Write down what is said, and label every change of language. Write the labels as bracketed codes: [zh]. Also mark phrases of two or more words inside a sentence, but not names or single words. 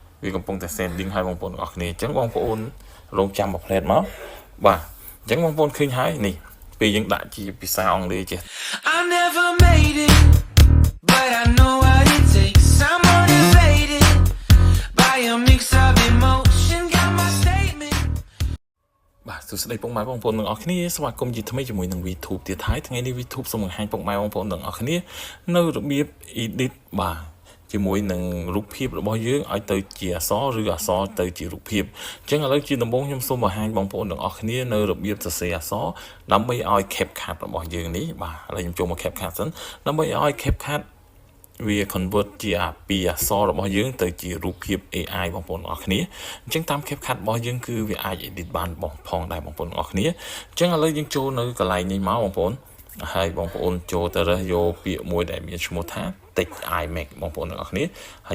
[km] vìកំពុងតែ sending ឲ្យបងប្អូនទាំងអស់គ្នាអញ្ចឹងបងប្អូនរងចាំមួយផ្លែតមកបាទអញ្ចឹងបងប្អូនឃើញហើយនេះពេលយើងដាក់ជាភាសាអង់គ្លេសចេះ [en] I never made it but I know what it takes I'm motivated by a mix of emotion got my statement [km] បាទសួស្តីពុកម៉ែបងប្អូនទាំងអស់គ្នាស្វាគមន៍ជាថ្មីជាមួយនឹង VTube ទៀតហើយថ្ងៃនេះ VTube សូមបង្ហាញពុកម៉ែបងប្អូនទាំងអស់គ្នានៅរបៀប edit បាទជាមួយនឹងរូបភាពរបស់ យើងឲ្យទៅជាអក្សរឬអក្សរទៅជារូបភាពអញ្ចឹងឥឡូវជាដំបូងខ្ញុំសូមបង្ហាញបងប្អូនទាំងអស់គ្នានៅរបៀបសរសេរអក្សរដើម្បីឲ្យ CapCut របស់យើងនេះបាទឥឡូវខ្ញុំចូលមក CapCut សិនដើម្បីឲ្យ CapCut វា convert ជាពីអក្សររបស់យើងទៅជារូបភាព AI បងប្អូនទាំងអស់គ្នាអញ្ចឹងតាម CapCut របស់យើងគឺវាអាច edit បានផងដែរបងប្អូនទាំងអស់គ្នាអញ្ចឹងឥឡូវយើងចូលនៅកន្លែងនេះមកបងប្អូនហើយបងប្អូនចូលទៅរើសយកពាក្យមួយដែលមានឈ្មោះថា [en] text iMac [km] បងប្អូនទាំងអស់គ្នាហើយ